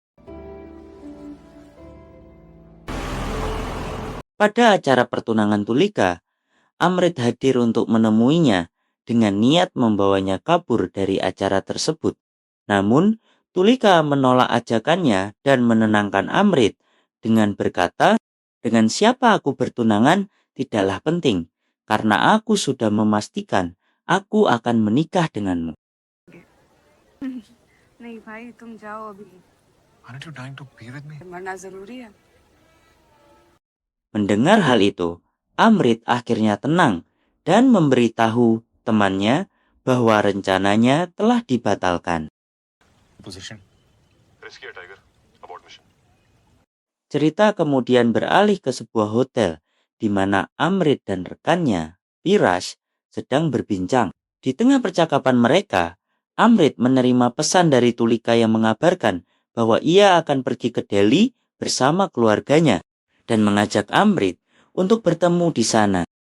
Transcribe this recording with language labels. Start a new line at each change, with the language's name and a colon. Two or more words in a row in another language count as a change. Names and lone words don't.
Indonesian: Pada acara pertunangan Tulika, Amrit hadir untuk menemuinya dengan niat membawanya kabur dari acara tersebut. Namun, Tulika menolak ajakannya dan menenangkan Amrit dengan berkata, "Dengan siapa aku bertunangan tidaklah penting, karena aku sudah memastikan aku akan menikah denganmu."
Hindi: नहीं भाई तुम जाओ अभी
English: Aren't you dying to be with me?
Hindi: मरना जरूरी है
Indonesian: Mendengar hal itu, Amrit akhirnya tenang dan memberitahu temannya bahwa rencananya telah dibatalkan.
English: Position. Risky, Tiger. Abort mission.
Indonesian: Cerita kemudian beralih ke sebuah hotel di mana Amrit dan rekannya, Viraj, sedang berbincang. Di tengah percakapan mereka, Amrit menerima pesan dari Tulika yang mengabarkan bahwa ia akan pergi ke Delhi bersama keluarganya dan mengajak Amrit untuk bertemu di sana.